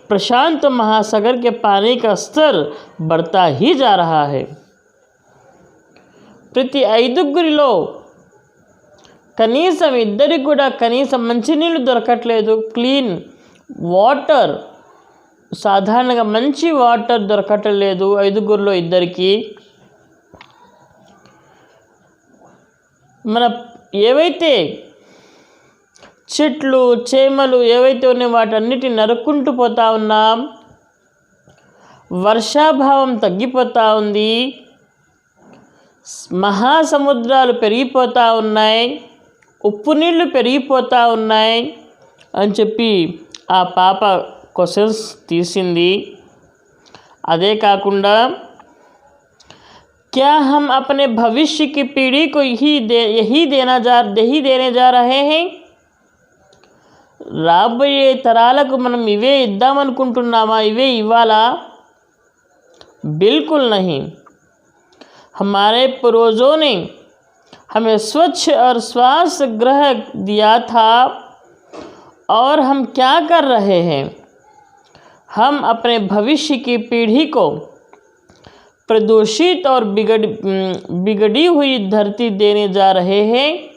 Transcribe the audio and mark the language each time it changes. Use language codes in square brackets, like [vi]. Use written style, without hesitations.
[hi] प्रशांत महासागर के पानी का स्तर बढ़ता ही जा रहा है. [te] ప్రతి 5లో కనీసం 2కి కూడా కనీసం మంచినీళ్ళు దొరకట్లేదు, [en] clean water [te] సాధారణంగా మంచి వాటర్ దొరకట్లేదు 5గురిలో 2కి. మన ఏవైతే చెట్లు చేమలు ఏవైతే ఉన్నాయో వాటన్నిటిని నరుక్కుంటూ పోతా ఉన్నాం. వర్షాభావం తగ్గిపోతూ ఉంది. మహాసముద్రాలు పెరిగిపోతూ ఉన్నాయి. ఉప్పు నీళ్ళు పెరిగిపోతూ ఉన్నాయి అని చెప్పి ఆ పాప క్వశ్చన్స్ తీసింది. అదే కాకుండా [hi] क्या हम अपने भविष्य की पीढ़ी को यही देने जा रहे हैं? [te] రాబోయే తరాలకు మనం ఇవే ఇద్దామనుకుంటున్నామా? ఇవే ఇవ్వాలా? [hi] बिल्कुल नहीं. हमारे पूर्वजों ने हमें स्वच्छ और श्वास ग्रह दिया था और हम क्या कर रहे हैं? हम अपने भविष्य की पीढ़ी को प्रदूषित और बिगड़ी हुई धरती देने जा रहे हैं.